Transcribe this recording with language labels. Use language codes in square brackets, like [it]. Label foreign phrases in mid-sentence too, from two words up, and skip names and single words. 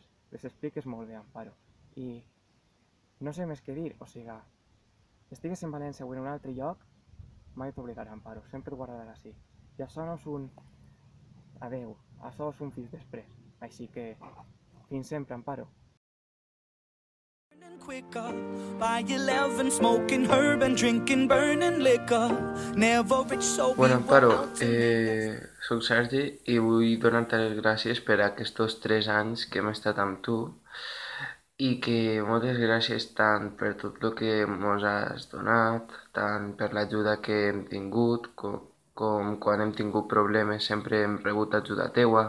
[ca] Les expliques molt bé, Amparo. I no sé més què dir, o sigui, estigues en València o en un altre lloc, mai t'oblidaré, Amparo, sempre et guardaré així. I això no és un adeu, això és un fins després. Així que, fins sempre, Amparo. [en] Quicker, by 11 smoking herb and drinking burning liquor, never rich so... [ca] Bueno, Amparo, soc Sergi i vull donar-te les gràcies per aquests 3 anys que hem estat amb tu i que moltes gràcies tant per tot el que ens has donat, tant per l'ajuda que hem tingut, com quan hem tingut problemes sempre hem rebut ajuda teua.